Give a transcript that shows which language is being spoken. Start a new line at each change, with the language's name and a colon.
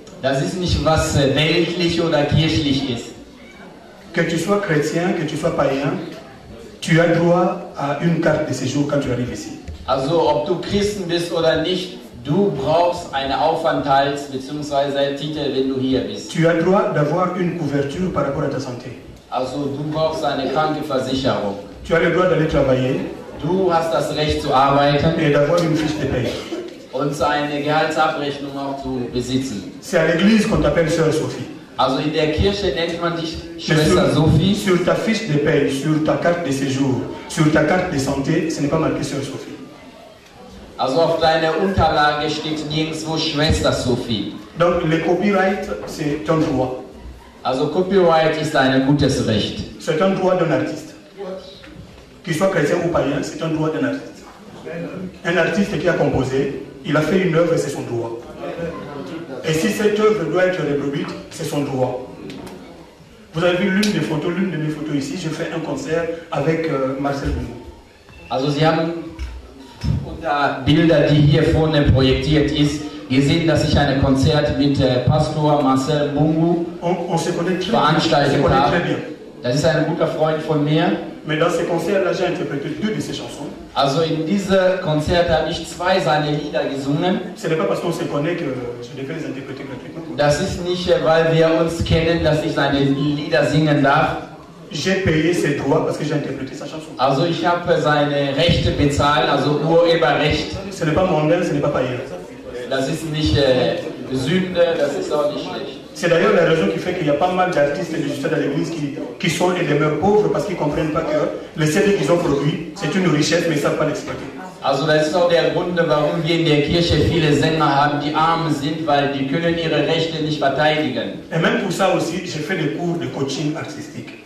German: Das ist nicht was weltlich oder kirchlich ist.
French: Que tu sois chrétien, que tu sois païen, tu as droit à une carte de séjour quand tu arrives ici.
German: Also ob du Christen bist oder nicht, du brauchst eine Aufenthalts- bzw. Titel, wenn du hier bist.
French: Tu as droit d'avoir une couverture par rapport à ta santé.
German: Also du brauchst eine Krankenversicherung.
French: Tu as le droit d'aller travailler.
German: Du hast das Recht zu arbeiten.
French: Et d'avoir une fiche de paie.
German: Und eine Gehaltsabrechnung auch zu besitzen.
French: C'est à l'église qu'on t'appelle sœur Sophie.
German: Also in der Kirche nennt man dich Schwester Sophie.
French: Sur ta fiche de paie, sur ta carte de séjour, sur ta carte de santé, ce n'est pas marqué sœur Sophie.
German: Also auf deiner Unterlage steht nirgendwo Schwester Sophie.
French: Donc le copyright, c'est un droit.
German: Also Copyright ist ein gutes Recht.
French: C'est un droit d'un artiste. Qu'il soit chrétien ou païen, c'est un droit d'un artiste. Un artiste qui a composé, il a fait une œuvre et c'est son droit. Et si cette œuvre doit être reproduite, c'est son droit. Vous avez vu l'une des photos, l'une de mes photos ici, je fais un concert avec Marcel Bungu.
German: Also Sie haben unter Bilder, die hier vorne projektiert ist, gesehen, dass ich ein Konzert mit Pastor Marcel Bungu veranstaltet habe. Das ist ein guter Freund von mir.
French: Mais dans ces concerts-là, j'ai interprété 2 de ses chansons.
German: Also in diesem Konzert habe ich 2 seiner Lieder gesungen.
French: Ce n'est pas parce qu'on se connaît que je devais les interpréter gratuitement.
German: Das ist nicht, weil wir uns kennen, dass ich seine Lieder singen darf.
French: J'ai payé ses droits parce que j'ai interprété sa chanson.
German: Also ich habe seine Rechte bezahlt, also Urheberrecht.
French: Ce n'est pas mondain, ce n'est pas païen.
German: Das ist nicht Sünde, das ist auch nicht schlecht.
French: C'est d'ailleurs la raison qui fait qu'il y a pas mal d'artistes et de musiciens dans l'église qui sont et demeurent pauvres parce qu'ils ne comprennent pas que le CD qu'ils ont produit, c'est une richesse, mais ils ne savent pas l'exploiter.
German: Also das ist auch der Grund, warum wir in der Kirche viele Sänger haben, die arm sind, weil die können ihre Rechte nicht verteidigen.
French: Et même pour ça aussi, j'ai fait des cours de coaching artistique.